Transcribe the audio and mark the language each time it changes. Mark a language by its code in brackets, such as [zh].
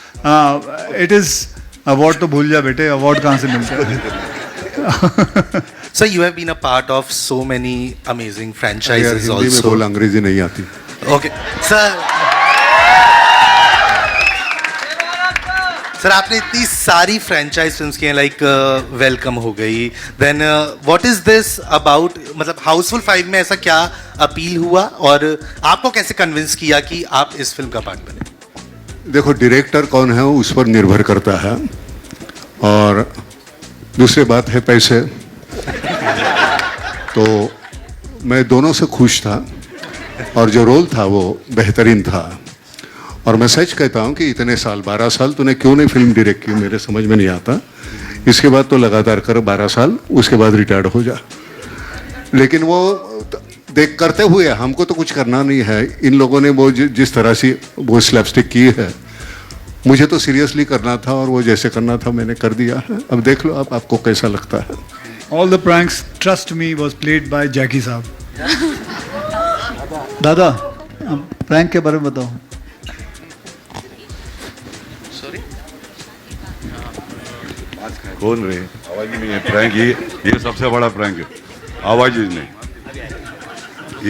[en] it is award [hi] तो भूल जा बेटे, अवार्ड कहाँ से मिलता है? [en] Sir, you have been a part of so many amazing franchises [hi] Hindi में [en] also. [hi] बोल, अंग्रेजी नहीं आती. [en] Okay, sir. [hi] सर आपने इतनी सारी फ्रेंचाइज फिल्म्स की हैं, लाइक वेलकम हो गई, [en] then what is this about, [hi] मतलब हाउसफुल 5 में ऐसा क्या अपील हुआ और आपको कैसे कन्विंस किया कि आप इस फिल्म का पार्ट बने? देखो, डायरेक्टर कौन है उस पर निर्भर करता है, और दूसरी बात है पैसे. तो मैं दोनों से खुश था, और जो रोल था वो बेहतरीन था. और मैं सच कहता हूँ कि इतने साल, 12 साल तूने क्यों नहीं फिल्म डायरेक्ट की, मेरे समझ में नहीं आता. इसके बाद तो लगातार कर 12 साल, उसके बाद रिटायर्ड हो जा. लेकिन वो देख करते हुए हमको तो कुछ करना नहीं है. इन लोगों ने वो जिस तरह से वो स्लैपस्टिक की है, मुझे तो सीरियसली करना था, और वो जैसे करना था मैंने कर दिया है. अब देख लो आपको कैसा लगता है. [en] All the pranks, trust me, was played by Jackie साहब. [hi] दादा, प्रैंक के बारे में बताओ. सॉरी, कौन रे? आवाज ही नहीं है. प्रैंक ये सबसे बड़ा प्रैंक है, आवाज ही नहीं.